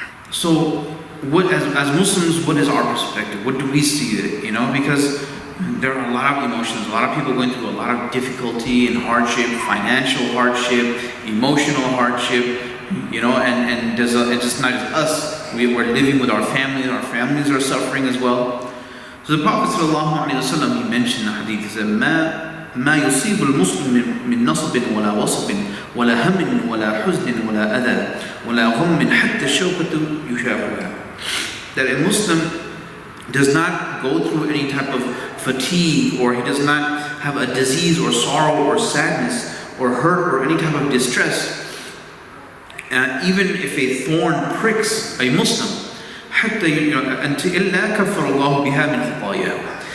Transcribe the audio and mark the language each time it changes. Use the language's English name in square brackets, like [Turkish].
[English] So, as Muslims, what is our perspective? What do we see it? Because there are a lot of emotions, a lot of people going through a lot of difficulty and hardship, financial hardship, emotional hardship, and it's just not just us. We're living with our families are suffering as well. So the Prophet ﷺ, he mentioned in the hadith, he said, [Arabic] ما يصيب المسلم من نصب ولا وصب ولا هم ولا حزن ولا أذى ولا غم حتى الشوكة يشاقها. [English] That a Muslim does not go through any type of fatigue, or he does not have a disease or sorrow or sadness or hurt or any type of distress, even if a thorn pricks a Muslim, [Arabic] حتى إلا كفر الله بها من خطاياه.